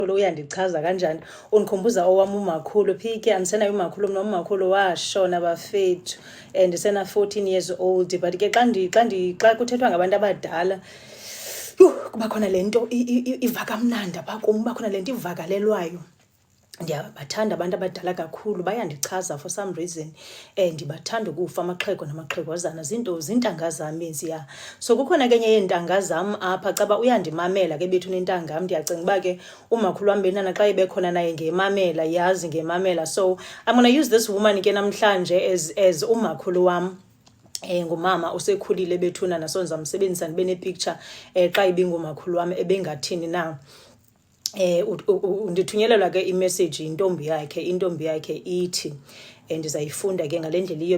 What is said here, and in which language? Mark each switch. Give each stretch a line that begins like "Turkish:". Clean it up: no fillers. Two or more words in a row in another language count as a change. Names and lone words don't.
Xhosa: uyandichaza kanjani. Undikhumbuza owam umakhulu, phike andisenayo umakhulu, mna umakhulu washona bafethu, ndisena
English: 14 years old.
Xhosa: But ke xa kuthethwa ngabantu abadala, kuba khona le nto iva kamnandi apha kum, kuba khona le nto ivakalelwayo. Ndiyabathanda abantu abadala kakhulu, bayandichaza
English: for some reason.
Xhosa: Ndibathanda ukufa amaxhego namaxhegwazana, zintanga zam eziya. So kukhona ke enye yeentanga zam apha, caba uyandimamela ke bethu nentanga yam. Ndiyacinga uba ke umakhulu wam benana xa ibekhona naye ngemamela, yazi ngemamela.
English: So I'm going to use this woman
Xhosa: ke namhlanje
English: as
Xhosa: umakhulu wam. Ngumama usekhulile bethuna, naso ndizamsebenzisa ndibe nepicture xa ibingumakhulu wam ebengathini na. Ndithunyelelwa ke imessage intombi yakhe ithi ndizayifunda ke ngale ndlela iyo.